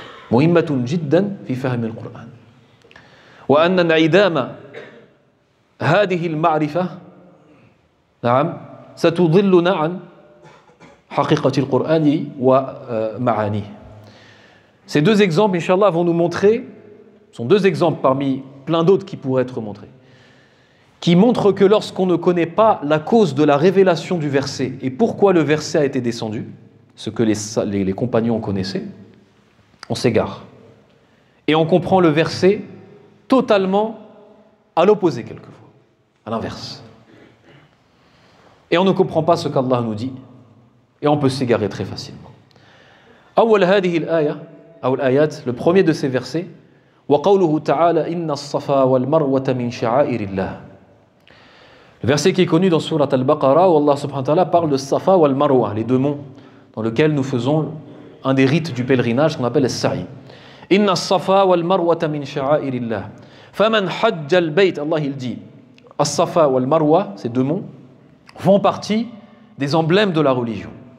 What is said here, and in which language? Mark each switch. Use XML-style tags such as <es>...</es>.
<ar>مهمة جدا في فهم القرآن. وأن انعدام هذه المعرفة نعم ستضلنا عن حقيقة القرآن ومعانيه.</ar> <fr>Ces deux exemples, Inch'Allah, vont nous montrer, sont deux exemples parmi plein d'autres qui pourraient être montrés, qui montrent que lorsqu'on ne connaît pas la cause de la révélation du verset et pourquoi le verset a été descendu, ce que les compagnons connaissaient, on s'égare. Et on comprend le verset totalement à l'opposé quelquefois, à l'inverse. Et on ne comprend pas ce qu'Allah nous dit, et on peut s'égarer très facilement.</fr> <ar>أول هذه الآية أو الآيات,</ar> <fr>le premier de ces versets,</fr> <ar>وقوله تعالى إن الصفا والمروة من شعائر الله.</ar> <fr>Le verset qui est connu dans Surat Al-Baqarah où Allah subhanahu wa ta'ala parle de Safa wal Marwa, les deux monts dans lesquels nous faisons un des rites du pèlerinage qu'on appelle As-Sa'i.</fr> <ar>Inna as-Safa wal Marwa min sha'airillah. Faman hajja al-bayt,</ar> <fr>Allah il dit, As-Safa wal Marwa, ces deux monts, font partie des emblèmes de la religion.</fr>